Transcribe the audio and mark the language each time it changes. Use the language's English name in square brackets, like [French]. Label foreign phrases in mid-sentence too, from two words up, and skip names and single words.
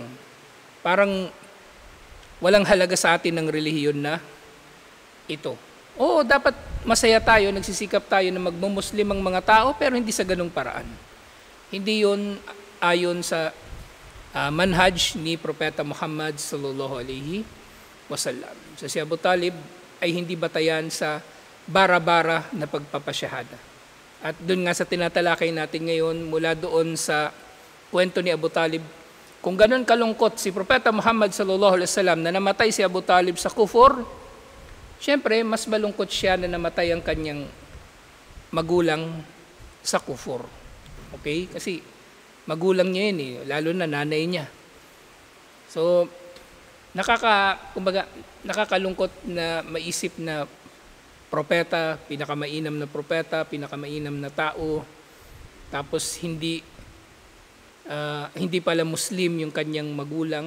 [Filipino] Parang walang halaga sa atin ng relihiyon na ito. Oo, dapat masaya tayo, nagsisikap tayo na magmumuslim ang mga tao, pero hindi sa ganung paraan. Hindi yun ayon sa manhaj ni Propeta Muhammad [Arabic] صلى الله عليه وسلم. [Filipino] So si Abu Talib ay hindi batayan sa bara-bara na pagpapasyahada. At doon nga sa tinatalakay natin ngayon, mula doon sa kwento ni Abu Talib, kung ganun kalungkot si Propeta Muhammad [Arabic] صلى الله عليه وسلم [Filipino] na namatay si Abu Talib sa kufur, siyempre mas malungkot siya na namatay ang kanyang magulang sa kufur. Okay? Kasi magulang niya yun lalo na nanay niya. So, nakakalungkot na maisip na propeta, pinakamainam na propeta, pinakamainam na tao, tapos hindi pala Muslim yung kanyang magulang.